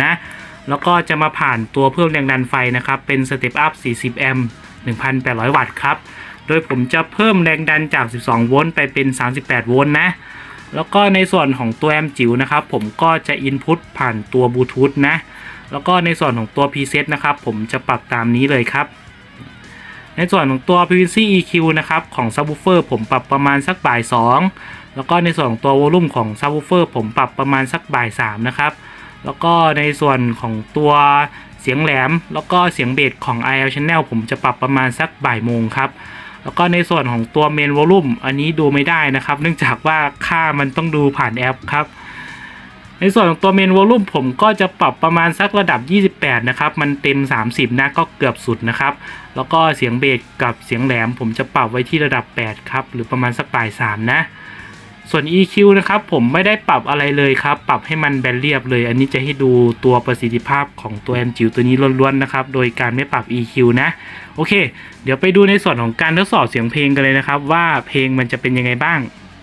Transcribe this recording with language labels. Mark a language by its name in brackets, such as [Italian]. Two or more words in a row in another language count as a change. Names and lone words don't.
[Thai] นะแล้วก็จะมาผ่านตัวเพิ่มแรงดันไฟนะครับเป็นสเต็ปอัพ40แอมป์ 1,800 วัตต์ครับโดยผมจะเพิ่มแรงดันจาก12โวลต์ไปเป็น38โวลต์นะแล้วก็ในส่วนของตัวแอมป์จิ๋วนะครับผมก็จะอินพุตผ่านตัวบลูทูธนะแล้วก็ในส่วนของตัว preset นะครับผมจะปรับตามนี้เลยครับในส่วนของตัว [English] frequency EQ [Thai] นะครับของ subwoofer ผมปรับประมาณสักบ่าย 2แล้วก็ในส่วนของตัว volume ของ subwoofer ผมปรับประมาณสักบ่าย3นะครับแล้วก็ในส่วนของตัวเสียงแหลมแล้วก็เสียงเบสของ [English] IL channel [Thai] ผมจะปรับประมาณสักบ่ายโมงครับแล้ว ก็ในส่วนของตัว [English] main volume [Thai] อันนี้ดูไม่ได้นะครับเนื่องจากว่าค่ามันต้องดูผ่านแอปครับในส่วนของตัว [English] main volume [Thai] ผมก็ จะปรับประมาณสักระดับ28นะครับมันเต็ม30นะก็เกือบสุดนะครับแล้วก็เสียงเบสกับเสียงแหลมผมจะปรับไว้ที่ระดับ8ครับหรือประมาณสักบ่าย3นะส่วน EQ นะครับผมไม่ได้ปรับอะไรเลยครับปรับให้มันแบนเรียบเลยอันนี้จะให้ดูตัวประสิทธิภาพของตัวแอมจิ๋วตัวนี้ล้วนๆนะครับโดยการไม่ปรับ EQ นะโอเคเดี๋ยวไปดูในส่วนของการทดสอบเสียงเพลงกันเลยนะครับว่าเพลงมันจะเป็นยังไงบ้าง